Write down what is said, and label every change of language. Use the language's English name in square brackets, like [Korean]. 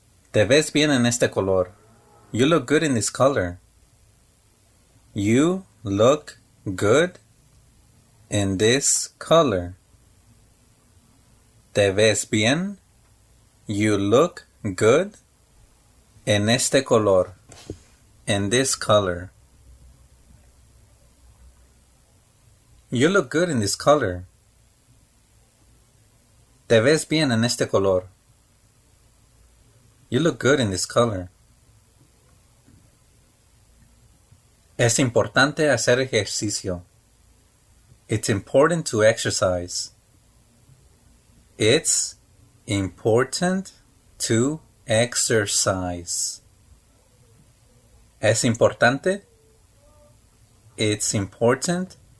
[Spanish] Te ves bien en este color. [English] You look good in this color. You look good in this color. [Spanish] Te ves bien. [English] You look good [Spanish] en este color. [English] In this color. You look good in this color. [Spanish] Te ves bien en este color. [English] You look good in this color. [Spanish] Es importante hacer ejercicio. [English] It's important to exercise. It's important to exercise. [Spanish] Es importante. [English] It's important.